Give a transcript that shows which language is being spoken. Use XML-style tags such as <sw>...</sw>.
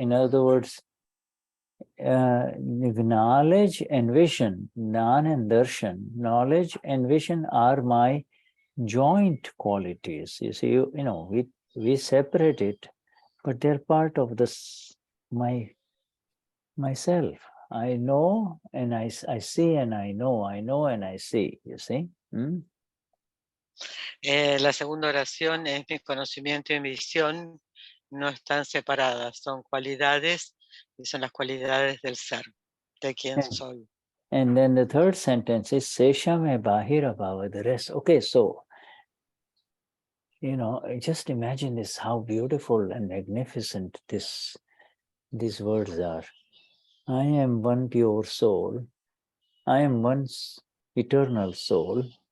<en>In other words, knowledge and vision, Gnan and Darshan, knowledge and vision are my joint qualities. You see, you know, we separate it, but they're part of this myself. I know and I see and I know and I see, you see.</en> <es>La segunda oración es mi conocimiento y mi visión no están separadas, son cualidades y son las cualidades del ser, de quien soy.</es> <en>And then the third sentence is Seshame Bahira Bhava, the rest. Okay, so, you know, just imagine this, how beautiful and magnificent these words are. I am one pure soul. I am one eternal soul.</en>